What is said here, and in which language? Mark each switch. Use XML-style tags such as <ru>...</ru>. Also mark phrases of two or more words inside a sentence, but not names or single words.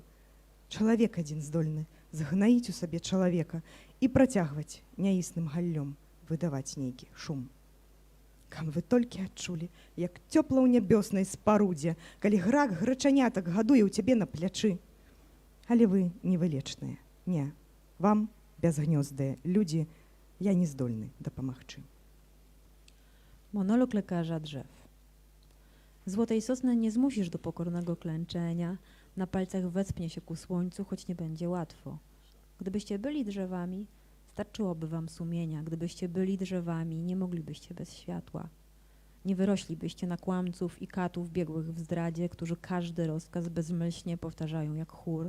<be>Чалавек адзін здольны згнаіць у сабе чалавека і працягваць няісным галлём выдаваць нейкі шум. Каб вы толькі адчулі, як цёпла ў нябёснай спарудзе, калі грак грачанятак гадуе ў цябе на плячы. Але вы невылечныя. Не, вам, безгнёздыя людзі, я не здольны дапамагчы.</be> <pl>Monolog lekarza drzew. Złotej sosny nie zmusisz do pokornego klęczenia, na palcach wespnie się ku słońcu, choć nie będzie łatwo. Gdybyście byli drzewami, starczyłoby wam sumienia. Gdybyście byli drzewami, nie moglibyście bez światła. Nie wyroślibyście na kłamców i katów biegłych w zdradzie, którzy każdy rozkaz bezmyślnie powtarzają jak chór.</pl>